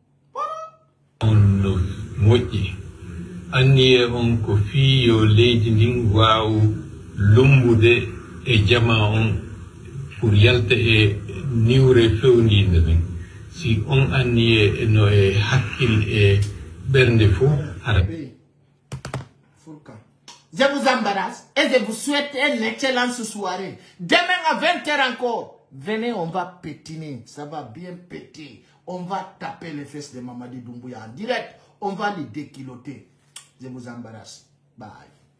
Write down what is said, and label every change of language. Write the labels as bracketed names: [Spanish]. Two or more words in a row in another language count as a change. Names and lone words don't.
[Fula] on no moƴƴi anniye on ko fiyo leydi ndin waaw lumbude e jama on pour yalta e niwre fewnide nden si on anniye no e hakkil e ɓernde fof hara. [French] Je vous embarrasse et je vous souhaite une excellente soirée. Demain à 20h encore, venez, on va pétiner. Ça va bien péter. On va taper les fesses de Mamadi Doumbouya en direct. On va les déquiloter. Je vous embarrasse. Bye.